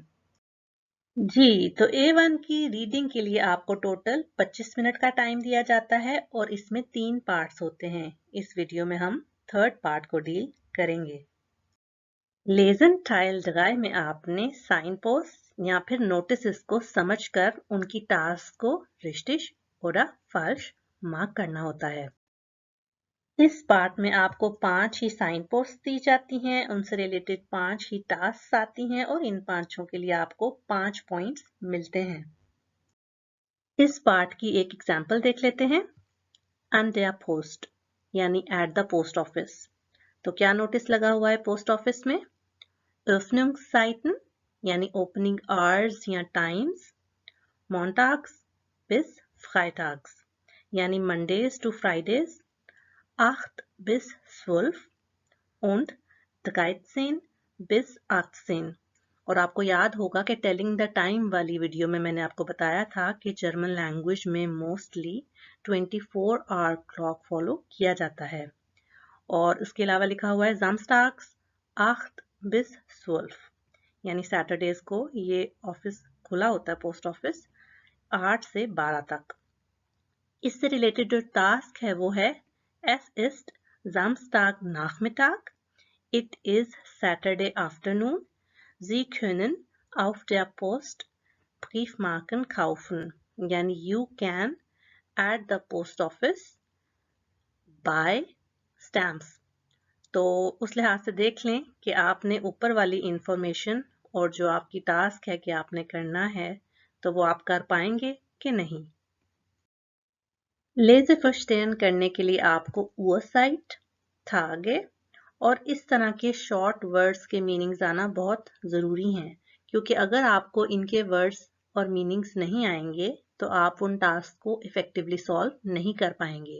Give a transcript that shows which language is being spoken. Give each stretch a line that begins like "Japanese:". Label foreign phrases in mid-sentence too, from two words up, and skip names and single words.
Urdu: جی، تو A1 کی ریڈنگ کے لیے آپ کو ٹوٹل 25 منٹ کا ٹائم دیا جاتا ہے اور اس میں 3 پارٹس ہوتے ہیں. اس ویڈیو میں ہم
English: third part
Urdu: کو ڈیل کریں گے.
German: Lesen Teil drei
Urdu: میں آپ نے
English: sign post
Urdu: یا پھر نوٹس کو سمجھ کر ان کی ٹاسک کو
German: richtig oder falsch
Urdu: مارک کرنا ہوتا ہے. اس پارٹ میں آپ کو 5 ہی
English: sign post
Urdu: دی جاتی ہیں، ان سے ریلیٹڈ 5 ہی ٹاسک آتی ہیں اور ان 5 کے لیے آپ کو 5 پوائنٹس ملتے ہیں. اس پارٹ کی ایک ایگزامپل دیکھ لیتے ہیں.
German: an der Post
English: यानी at the post office.
Urdu: تو کیا نوٹس لگا ہوا ہے
English: post office
Urdu: میں?
English: Öffnungszeiten यानी opening hours या टाइम्स,
German: montags bis freitags यानी
English: Mondays to Fridays,
German: 8 bis 12 und 13 bis 18।
Urdu: اور آپ کو یاد ہوگا کہ
English: telling the time
Urdu: والی ویڈیو میں میں نے آپ کو بتایا تھا کہ
English: German language
Urdu: میں
English: mostly 24 hour clock follow
Urdu: کیا جاتا ہے. اور اس کے علاوہ لکھا ہوا ہے
German: Samstags 8 bis 12
Urdu: یعنی سیٹرڈیز کو یہ آفس کھلا ہوتا ہے,
English: post office
Urdu: 8 سے 12 تک. اس سے ریلیٹڈ جو ٹاسک ہے وہ ہے
German: Es ist Samstag Nachmittag,
English: It is Saturday afternoon,
German: Sie können auf der Post Briefmarken kaufen यानी
English: you can at the post office buy stamps।
Urdu: تو اس لحاظ سے دیکھ لیں کہ آپ نے اوپر والی انفارمیشن اور جو آپ کی ٹاسک ہے کہ آپ نے کرنا ہے تو وہ آپ کر پائیں گے کہ نہیں.
German: Lesen verstehen
Urdu: کرنے کے لیے آپ کو
German: Uhrzeit, Tage
Urdu: اور اس طرح کے
English: short words
Urdu: کے میننگز آنا بہت ضروری ہیں، کیونکہ اگر آپ کو ان کے ورڈز اور میننگز نہیں آئیں گے تو آپ ان ٹاسک کو
English: effectively solve
Urdu: نہیں کر پائیں گے.